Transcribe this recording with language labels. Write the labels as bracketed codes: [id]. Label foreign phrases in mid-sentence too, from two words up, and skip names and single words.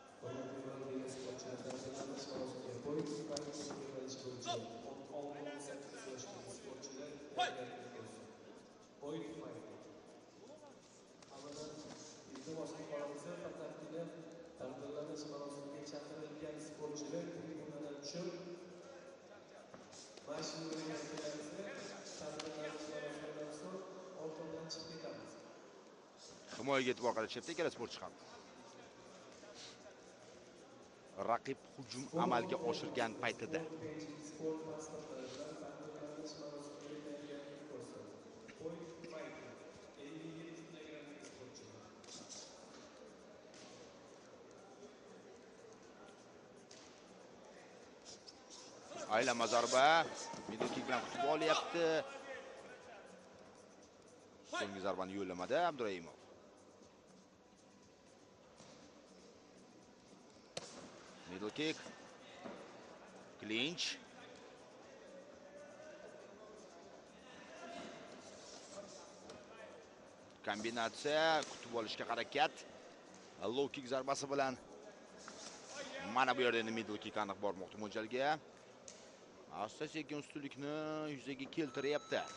[uz] Taqdirlanish marosimiga chaqirilgan sportchilar tribunadan tushib, mashinaga kelsa, taqdirlanish marosimidan so'ng orqadan chiqib ketamiz. Himoyaga e'tibor qaratyapti ikkala sportchi ham. Raqib hujum amalga oshirgan paytida sport pasportlaridan taqdirlanish marosimiga tayyorgarlik ko'rsatdi. [en] Point fighting [uz] 57 kilogramlik sportchilar. Aylama zarba, [en] middle kick [uz] bilan kutib olyapti. So'nggi zarbani yo'llamadi Abduraimov. [en] Middle kick. [uz] Clinch. Kombinatsiya, kutib olishga harakat. [en] Low kick [uz] zarbasi bilan mana bu yerda endi [en] middle kick [uz] aniq bormoqda mo'ljalga. Asta-sekin ustunlikni yuzaga keltiryapti.